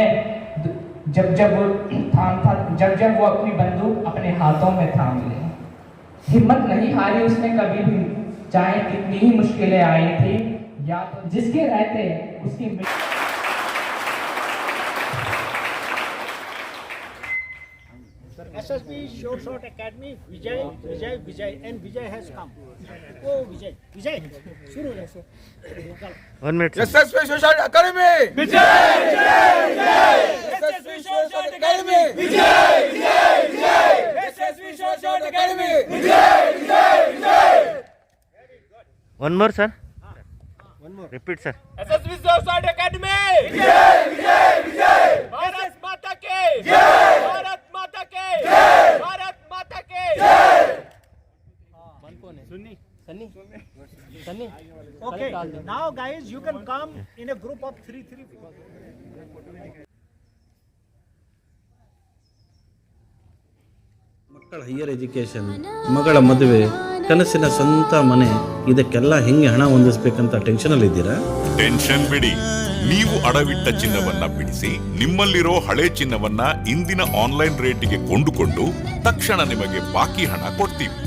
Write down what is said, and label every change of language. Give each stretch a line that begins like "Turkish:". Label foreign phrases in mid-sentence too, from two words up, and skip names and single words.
Hindi: जब वो अपनी बंदूक अपने हाथों में थाम ले। हिम्मत नहीं हारी उसने कभी भी, चाहे कितनी ही मुश्किलें आई थी। या तो जिसके रहते उसकी
English: SSB Short Academy, Vijay, and Vijay has come.
Hindi: Oh, Vijay, शुरू हो जैसे.
English: 1 minute. SSB Short Academy. Vijay. SSB Short Academy. Vijay. SSB Short Academy. Vijay. One more, sir. One more. Repeat, sir. SSB Short Academy. Vijay.
Hindi: भारत माता की जय। भारत माता की जय. भारत माता की जय.
English: Okay, now guys, you can come in a group of 3.
Kannada: ಮಕ್ಕಳ
English: higher education,
Kannada: ಮಗಳ ಮದುವೆ, ಕನಸಿನ ಸ್ವಂತ ಮನೆ, ಇದಕ್ಕೆಲ್ಲ ಹೆಂಗೆ ಹಣ ಹೊಂದಿಸ್ಬೇಕಂತ ಟೆನ್ಷನಲ್ಲಿದ್ದೀರಾ? ಟೆನ್ಷನ್ ಬಿಡಿ. ನೀವು ಅಡವಿಟ್ಟ ಚಿನ್ನವನ್ನ ಬಿಡಿಸಿ ನಿಮ್ಮಲ್ಲಿರೋ ಹಳೆ ಚಿನ್ನವನ್ನ ಇಂದಿನ ಆನ್ಲೈನ್ ರೇಟಿಗೆ ಕೊಂಡುಕೊಂಡು ತಕ್ಷಣ ನಿಮಗೆ ಬಾಕಿ ಹಣ ಕೊಡ್ತೀವಿ.